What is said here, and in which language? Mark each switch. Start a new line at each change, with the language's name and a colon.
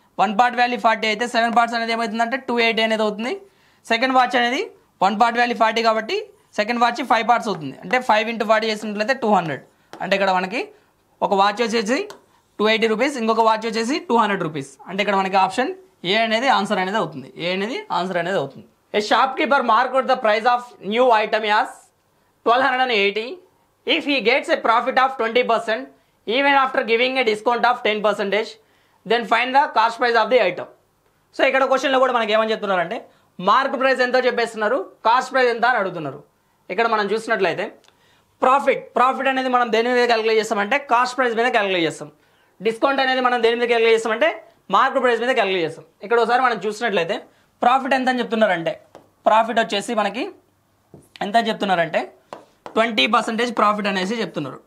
Telugu: 1 part value 40 అయితే 7 parts అనేది ఏమవుతుందంటే 280 అనేది అవుతుంది. సెకండ్ వాచ్ అనేది 1 పార్ట్ వాల్యూ 40 కాబట్టి సెకండ్ వాచ్ 5 పార్ట్స్ అవుతుంది. అంటే 5 × 40 చేసినట్లయితే 200. అంటే ఇక్కడ మనకి ఒక వాచ్ వచ్చేసి 280 రూపీస్, ఇంకొక వాచ్ వచ్చేసి 200 రూపీస్. అంటే ఇక్కడ మనకి ఆప్షన్ ఏ అనేది ఆన్సర్ అనేది అవుతుంది. ఏ అనేది ఆన్సర్ అనేది అవుతుంది.
English: A shopkeeper market the price of new item as 1280 if he gets a profit of 20% even after giving a discount of 10%, then find the cost price of the item.
Telugu: So ఇక్కడ క్వశ్చన్లో కూడా మనకి ఏమని చెప్తున్నారంటే mark price ఎంతో చెప్పేస్తున్నారు, cost price ఎంత అని అడుగుతున్నారు. ఇక్కడ మనం చూసినట్లయితే ప్రాఫిట్ అనేది మనం దేని మీద క్యాలిక్యులేట్ చేస్తామంటే కాస్ట్ ప్రైస్ మీద క్యాలిక్యులేట్ చేస్తాం. డిస్కౌంట్ అనేది మనం దేని మీద క్యాలిక్యులేట్ చేస్తామంటే మార్కెట్ ప్రైస్ మీద క్యాలిక్యులేట్ చేస్తాం. ఇక్కడ ఒకసారి మనం చూసినట్లయితే ప్రాఫిట్ ఎంత అని చెప్తున్నారంటే ప్రాఫిట్ వచ్చేసి మనకి ఎంత చెప్తున్నారంటే 20% ప్రాఫిట్ అనేసి చెప్తున్నారు.